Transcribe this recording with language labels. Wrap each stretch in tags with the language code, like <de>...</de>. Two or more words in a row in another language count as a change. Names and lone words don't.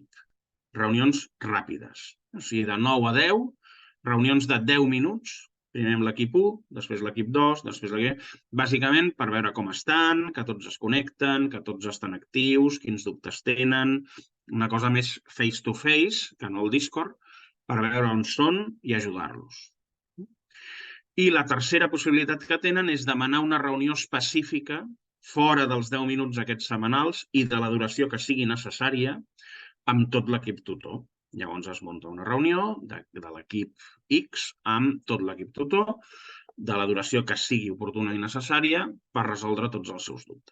<ca>Reunions ràpides, o sigui, de 9 a 10, reunions de 10 minuts Primer amb l'equip 1, després l'equip 2, després l'equip... Bàsicament per veure com estan, que tots es connecten, que tots estan actius, quins dubtes tenen, una cosa més</ca> <en>face-to-face,</en> <ca>que no el Discord, per veure on són i ajudar-los. I la tercera possibilitat que tenen és demanar una reunió específica fora dels 10 minuts aquests setmanals i de la duració que sigui necessària amb tot l'equip tutor. Llavors es munta una reunió de l'equip X amb tot l'equip tutor de la duració que sigui oportuna i necessària per resoldre tots els seus dubtes.</ca>